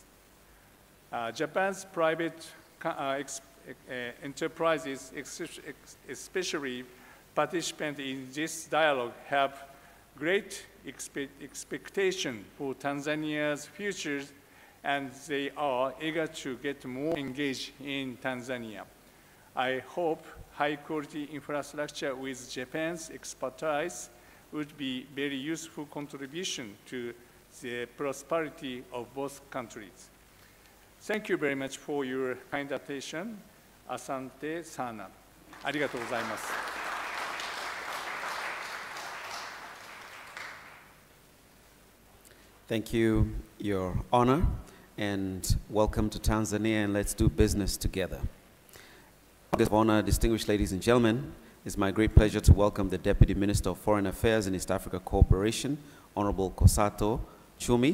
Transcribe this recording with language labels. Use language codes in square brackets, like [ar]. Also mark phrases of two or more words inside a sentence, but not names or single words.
[en] Japan's private enterprises, especially participants in this dialogue, have great expectation for Tanzania's future, and they are eager to get more engaged in Tanzania. I hope high-quality infrastructure with Japan's expertise would be very useful contribution to the prosperity of both countries. Thank you very much for your kind attention. [sw] Asante sana. [ja] ありがとうございます。 [en] Thank you, Your Honor, and welcome to Tanzania, and let's do business together. Guest of honor, distinguished ladies and gentlemen, it's my great pleasure to welcome the Deputy Minister of Foreign Affairs and East Africa Cooperation, Honorable Kosato Chumi.